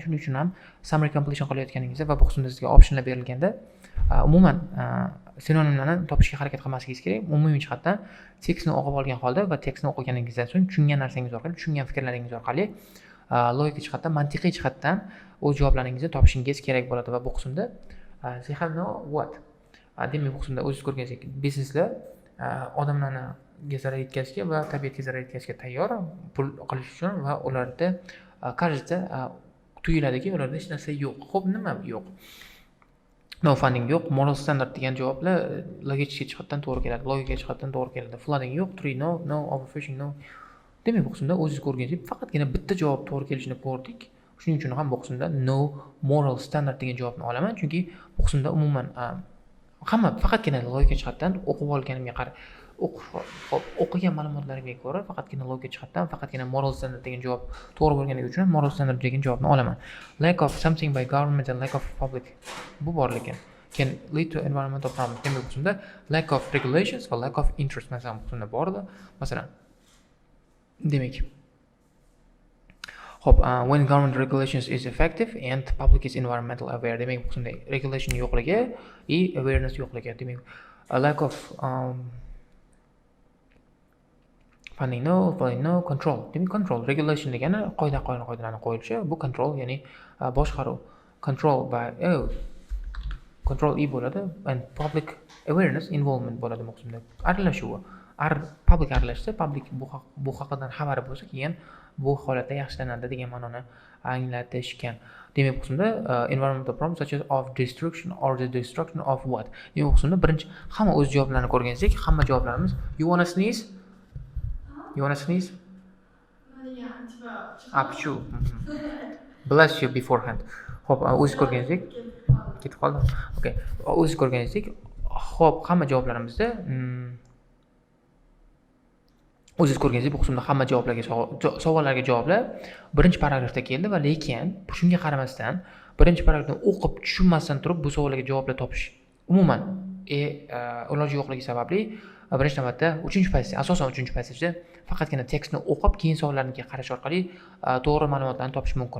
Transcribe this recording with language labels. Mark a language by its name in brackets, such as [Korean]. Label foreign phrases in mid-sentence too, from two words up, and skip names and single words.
[Uzbek] Shuning uchun ham [English] summary completion [Uzbek] qilayotganingizda va bu qismda sizga optionlar berilganda umuman sinonimlarni topishga harakat qilmasligingiz kerak. Umumiy jihatdan tekstni o'qib olgan holda va tekstni o'qiganingizdan so'ng tushungan narsangiz orqali, tushungan fikrlaringiz orqali logika jihatdan, mantiqiy jihatdan o'z javoblaringizni topishingiz kerak bo'ladi va bu qismda [English] they have no what. [Uzbek] Demak, bu qismda o'zingiz ko'rganingizdek, bizneslar odamlarga zarar yetkazishga va tabiatga zarar yetkazishga tayyor pul qilish uchun va ularda кажется tuyuladiki, ularda hech narsa yo'q. Xo'p, nima yo'q? [English] No funding [Uzbek] yo'q, [English] moral standard [Uzbek] degan javoblar logik jihatdan to'g'ri keladi, logika jihatdan to'g'ri keladi. Flooding yo'q, [English] tree no, overfishing no. [Uzbek] Demak, bu qismda o'zingiz ko'rganingizdek faqatgina bitta javob to'g'ri kelishini ko'rdik. Shuning uchun ham bu qismda [English] no moral standard [Uzbek] degan javobni olaman, chunki bu qismda umuman hamma faqatgina logika jihatdan o'qib olganimga qarab, o'qigan ma'lumotlarimga ko'ra faqatgina logika jihatdan, faqatgina [English] moral standard [Uzbek] degan javob to'g'ri bo'lganligi uchun [English] moral standard [Uzbek] degan javobni olaman. [English] Lack of something by government and lack of public [Uzbek] bu bor lekin [English] can lead to environmental problems. [Uzbek] Demak, bu qismda [English] lack of regulations [Uzbek] va [English] lack of interest [Uzbek] masalan bu qismda bor edi. Masalan, demak, [English] Hope when government regulations is effective and public is environmental aware. [Uzbek] Demak, bu qismda regulation yo'qligi и awareness yo'qligi. Demak, [English] a lack of funding no, control. [Uzbek] Demak, [English] control, regulation [Uzbek] degani qoidalarni qo'yilishi, bu control, ya'ni boshqaruv. [English] Control by control bo'ladi and public awareness involvement [Uzbek] bo'ladi bu qismda. Aralashuv. Public aralashsa, public bu haqida xabari bo'lsa, keyin bu holatda yaxshilanadi degan ma'noni anglatishgan. demak bu qismda [English] environmental problems such as of destruction or the destruction of what. [Uzbek] Demak bu qismda birinchi hamma o'z javoblarini ko'rganingizdak, hamma javoblarimiz [English] you wanna sneeze? You wanna sneeze? Apchu. Bless you beforehand. [Uzbek] Xo'p, o'zingiz ko'rganingizdek ketib qoldim. [English] Okay. [Uzbek] O'zingiz ko'rganingizdek, xo'p, hamma javoblarimizda o'zingiz ko'rganingizdek bu qismda hamma savollarga javoblar birinchi paragrafda keldi va lekin shunga qaramasdan birinchi paragrafni o'qib tushunmasdan turib bu savollarga javoblar topish umuman iloji yo'qligi sababli birinchi navbatda asosan 3-passajda faqatgina tekstni o'qib keyin savollarni qarash orqali to'g'ri ma'lumotlarni topish mumkin.